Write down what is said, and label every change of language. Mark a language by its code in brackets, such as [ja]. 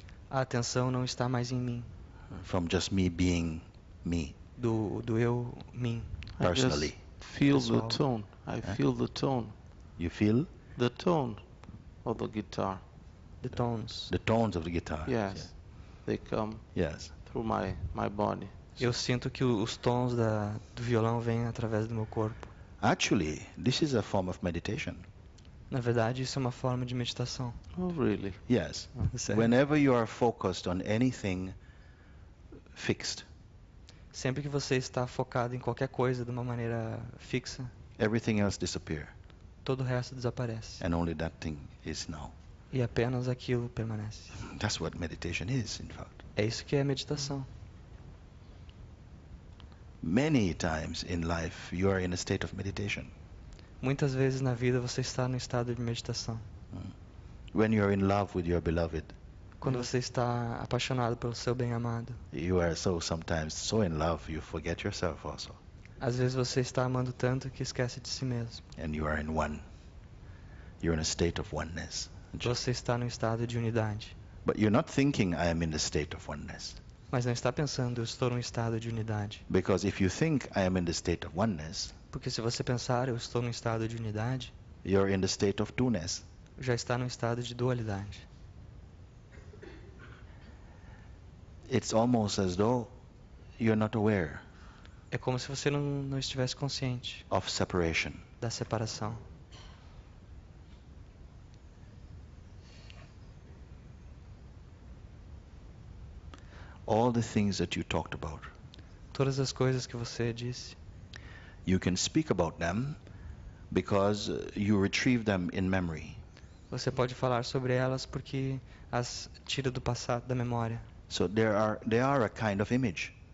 [pt] a atenção não está mais em mim, [en] from just me being me [pt] do eu, mim. [en] I just personally. feel the [pt] Pessoal. [en] tone. I feel the tone. You feel The tone of the guitar. The tones. the tones of the guitar. Yes. They come Yes. through my body. [pt] Eu sinto que os tons do violão vêm através do meu corpo. [en] Actually, this is a form of meditation. [pt] Na verdade, isso é uma forma de meditação. [en] Oh, really? Yes. [pt] Sério. [en] Whenever you are focused on anything fixed, [pt] Sempre que você está focado em qualquer coisa de uma maneira fixa, [en] everything else disappears, [pt] todo o resto desaparece. [en] and only that thing is now. [pt] E apenas aquilo permanece. [en] That's what meditation is, in fact. [pt] É isso que é meditação. [en] Many times in life, you are in a state of meditation. [pt] Muitas vezes na vida você está no estado de meditação. [en] When you are in love with your beloved, [pt] Quando você está apaixonado pelo seu bem-amado. [en] you are sometimes so in love you forget yourself also, [pt] Às vezes você está amando tanto que esquece de si mesmo. [en] and you are in one. You're in a state of oneness. [pt] Você está no estado de unidade. [en] But you're not thinking I am in the state of oneness. [pt] Mas não está pensando, eu estou num estado de unidade. [en] Because if you think I am in the state of oneness, [pt] Porque se você pensar, eu estou num estado de unidade, [en] you're in the state of two-ness. [pt] já está num estado de dualidade. [en] It's almost as though you're not aware [pt] É como se você não estivesse consciente [en] of separation. [pt] da separação. [en] All the things that you talked about, [pt] Todas as coisas que você disse, [en] you can speak about them because you retrieve them in memory. [pt] você pode falar sobre elas porque as tira do passado, da memória. [en] So they are a kind of image.